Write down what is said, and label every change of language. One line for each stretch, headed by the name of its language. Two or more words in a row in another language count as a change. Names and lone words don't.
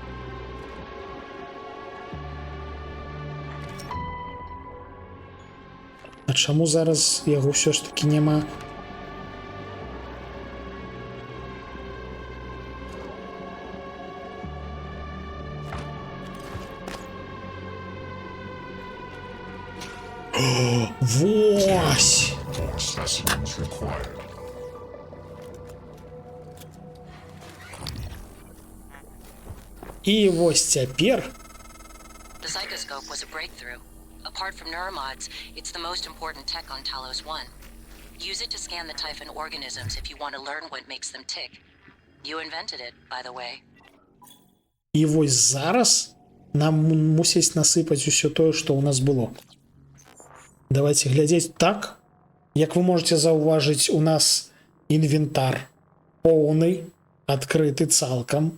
Belarusian: А чаму зараз яго ўсё ж такі няма? Вось!
English: Specimens required.
Belarusian: І вось цяпер
English: The psychoscope was a breakthrough. Apart from neuromods, it's the most important tech on Talos 1. Use it to scan the Typhon organisms if you want to learn what makes them tick. You invented it, by the way.
Belarusian: І вось зараз нам мусіць насыпаць усё тое, што ў нас было. Давайте глядзець так. Як вы можете заўважыць, у нас інвентар поўны, адкрыты цалкам.